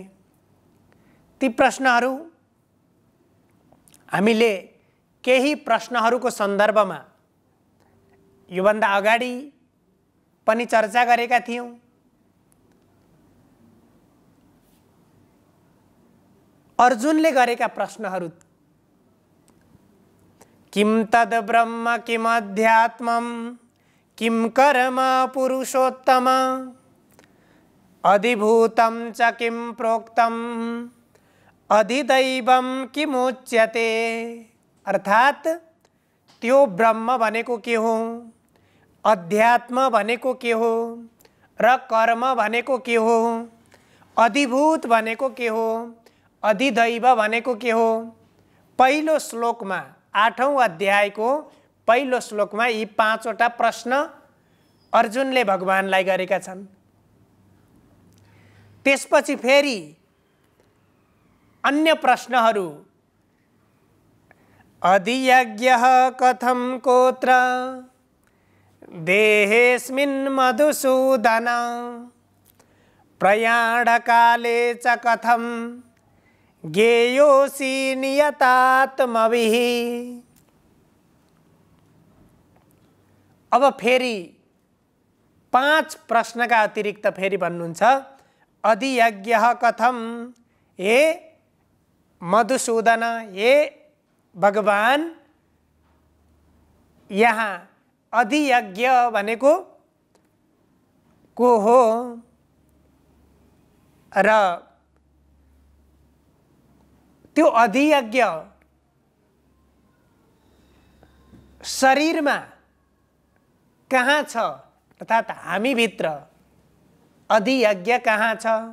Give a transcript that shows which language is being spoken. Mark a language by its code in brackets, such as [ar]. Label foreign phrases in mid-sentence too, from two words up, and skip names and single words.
[ne] ती प्रश्नहरू हामीले केही प्रश्नहरूको सन्दर्भमा योभन्दा अगाडि पनि चर्चा गरेका थियौं। अर्जुनले गरेका प्रश्नहरू, [sa] किम तद ब्रह्म किम अध्यात्मम किम कर्म पुरुषोत्तम अधिभूतं च किम प्रोक्तम अधिदैवम किमुच्यते। [ne] अर्थात त्यो ब्रह्म भनेको के हो, अध्यात्म भनेको के हो र कर्म भनेको के हो, अधिभूत भनेको के हो, अधिदैव भनेको के हो। पहिलो श्लोकमा 8औं अध्यायको पहिलो श्लोकमा यी 5वटा प्रश्न अर्जुनले भगवानलाई गरेका छन्। त्यसपछि फेरि अन्य प्रश्नहरू, [sa] अधियज्ञः कथं कोत्र देहेऽस्मिन् मधुसूदन प्रयाणकाले च कथं ज्ञेयोऽसि नियतात्मभिः। [ne] अब फेरि 5 प्रश्नका अतिरिक्त फेरि भन्नुहुन्छ, [sa] अधियज्ञः कथं, हे मधुसूदन, हे भगवान, [ne] यहाँ अधियज्ञ भनेको को हो र त्यो अधियज्ञ शरीरमा कहाँ छ, अर्थात हामी भित्र अधियज्ञ कहाँ छ।